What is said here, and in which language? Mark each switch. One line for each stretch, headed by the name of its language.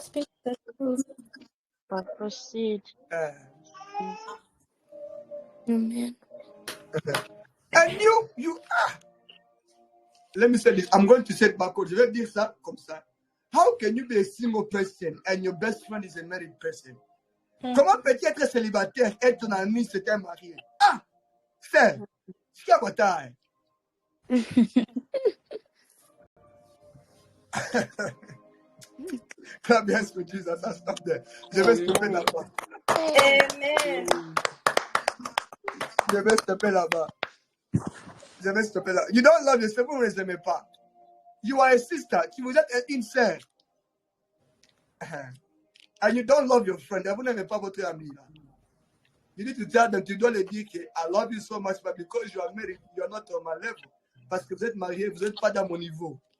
English: Speak the truth, but proceed. Amen. And you let me say this. I'm going to say it backwards.
French: Je vais dire ça comme ça.
English: How can you be a single person and your best friend is a married person?
French: Comment peux-tu être célibataire et ton ami s'était marié? Ah, c'est ce a bataille.
English: Clap hands for Jesus. I'll stop there.
French: Je vais stopper là-bas. Amen. Je vais stopper là-bas. Je vais stopper là.
English: You don't love yourself,
French: vous ne les aimez pas.
English: You are a sister.
French: Tu vous êtes une sœur.
English: And you don't love your friend.
French: Vous n'aimez pas votre ami là.
English: You need to tell them,
French: tu dois le dire que
English: I love you so much, but because you are married, you are not on my level.
French: Parce que vous êtes mariés, vous n'êtes pas dans mon niveau.